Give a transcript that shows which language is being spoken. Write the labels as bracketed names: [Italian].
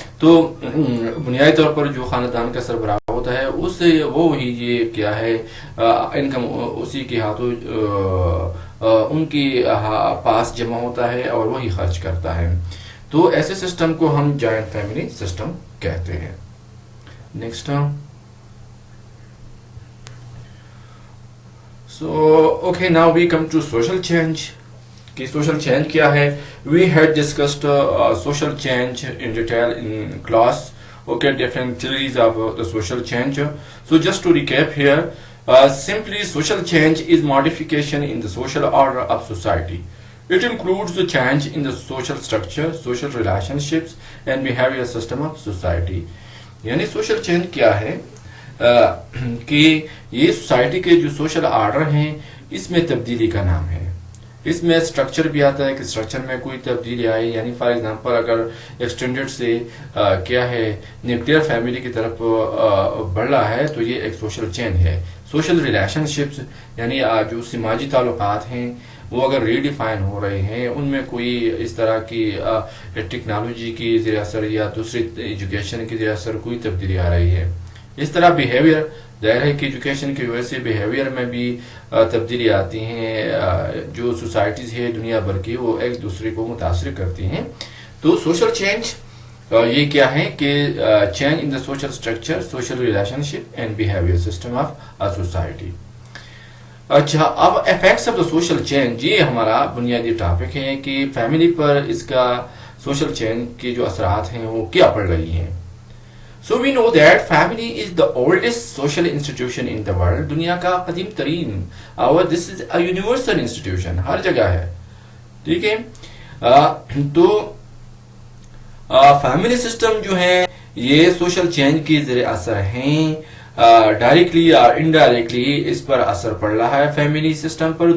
[Urdu] تو بنیادی طور پر جو خاندان کا سربراہ ہوتا ہے اس سے وہ ہی یہ کیا ہے انکم اسی کے ہاتھوں ان کی پاس جمع ہوتا ہے اور وہی خرچ کرتا ہے. تو ایسے سسٹم کو ہم جوائنٹ فیملی سسٹم کہتے ہیں. Next [English] So, okay, now we come to social change. [Urdu] کہ social change کیا ہے. [English] We had discussed social change in detail in class. Okay, different theories of the social change. So just to recap here, simply social change is modification in the social order of society. It includes the change in the social structure, social relationships and behavior system of society. [Urdu] یعنی social change کیا ہے کہ یہ society کے جو social order ہیں اس میں تبدیلی کا نام ہے. اس میں اسٹرکچر بھی آتا ہے کہ اسٹرکچر میں کوئی تبدیلی آئی. یعنی فار ایگزامپل اگر ایکسٹینڈڈ سے کیا ہے نیوکلیئر فیملی کی طرف بڑھ رہا ہے تو یہ ایک سوشل چینج ہے. سوشل ریلیشن شپس یعنی جو سماجی تعلقات ہیں وہ اگر ریڈیفائن ہو رہے ہیں, ان میں کوئی اس طرح کی ٹیکنالوجی کی زیر اثر یا دوسری ایجوکیشن کی زیر اثر کوئی تبدیلی آ رہی ہے. اس طرح بیہیویئر, ظاہر ہے کہ ایجوکیشن کی وجہ سے بیہیویئر میں بھی تبدیلی آتی ہیں. جو سوسائٹیز ہے دنیا بھر کی وہ ایک دوسرے کو متاثر کرتی ہیں. [English] تو social change [Urdu] یہ کیا ہے کہ [English] Change in the social structure, social relationship and behaviour system of society. [Urdu] اچھا, اب [English] effects of the social change, [Urdu] یہ ہمارا بنیادی ٹاپک ہے کہ فیملی پر اس کا سوشل چینج کے جو اثرات ہیں وہ کیا پڑ رہی ہیں. [English] So we know that family is the oldest social institution in the world. [Urdu] دنیا کا قدیم ترین, اور [English] this is a universal institution, [Urdu] ہر جگہ ہے. ٹھیک ہے, تو فیملی سسٹم جو ہے یہ سوشل چینج کی زیر اثر ہیں. ڈائریکٹلی اور انڈائریکٹلی اس پر اثر پڑ رہا ہے فیملی سسٹم پر.